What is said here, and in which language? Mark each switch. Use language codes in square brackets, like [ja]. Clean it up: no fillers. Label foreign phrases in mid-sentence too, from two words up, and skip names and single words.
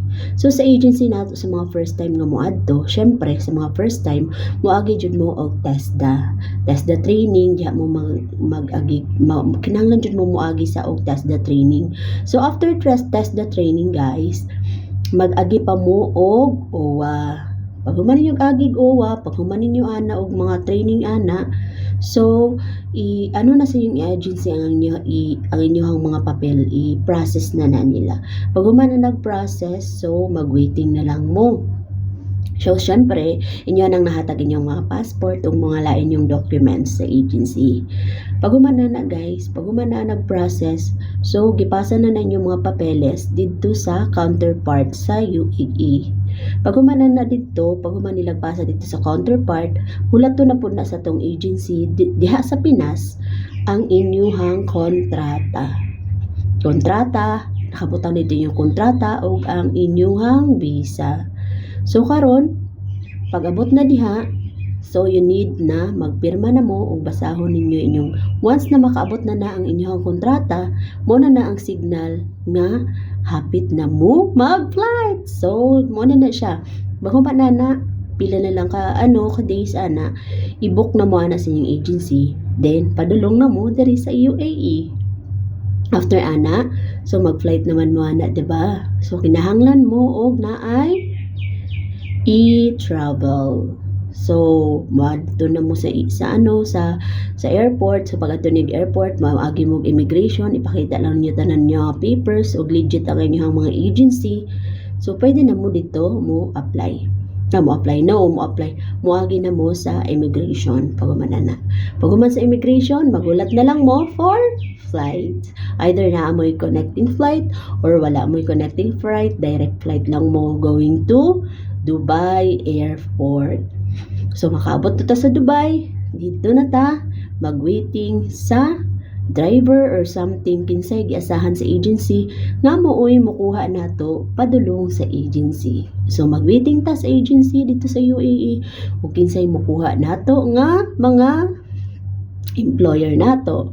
[ceb] So sa agency nato sa mga first time nga moadto, syempre sa mga first time moagi jud mo og TESDA training diha mo mag-agi kinahanglan jud mo moagi sa og TESDA training. So after TESDA training guys, mag-agi pa mo og OWA. Pag human ninyo agig OWA, pag human ninyo ana og mga training ana, so ano na sa yung agency ang inyong mga papel i-process na nila. Pag human na nag-process, so mag-waiting na lang mo. So syempre, inyo nang nahatag inyong mga passport o mga lain yung documents sa agency. Pag human na guys, pag human na nag-process, so gipasa na inyong mga papeles dito sa counterpart sa UAE. Pag human na dito, pag human nilagpasa dito sa counterpart, hulato na po na sa tong agency diha sa Pinas ang inyuhang kontrata. Nakabutang dito yung kontrata o ang inyuhang visa. So karon, pag abot na diha, so [en] you need [ceb] na magpirma na mo o basahon ninyo inyong once na makaabot na ang inyong kontrata, mo na ang signal nga hapit na mo mag-flight. So mo na siya. Bago pa na pila na lang ka days ana, i-book na mo ana sa inyong agency. Then padulong na mo diri sa UAE. After ana, so mag-flight naman mo ana, diba? So kinahanglan mo og naay e-travel. So, madto na mo sa airport. So, pag ato nig airport, maagi mo immigration, ipakita lang niyo tanan niyo papers o legit ang inyong mga agency. So, pwede na mo dito mo apply. Moagi na mo sa immigration pag human sa immigration, magulat na lang mo [en] for flight. [ceb] Either na mo'y [en] connecting flight [ceb] or wala mo'y [en] connecting flight, direct flight [ceb] lang mo going to Dubai Airport. So makaabot ta sa Dubai, dito na ta mag-waiting sa driver [en] or something [ceb] kinsay giasahan sa agency nga mooy mokuha nato padulong sa agency. So mag-waiting ta sa agency dito sa UAE ug kinsay mokuha nato nga mga employer nato.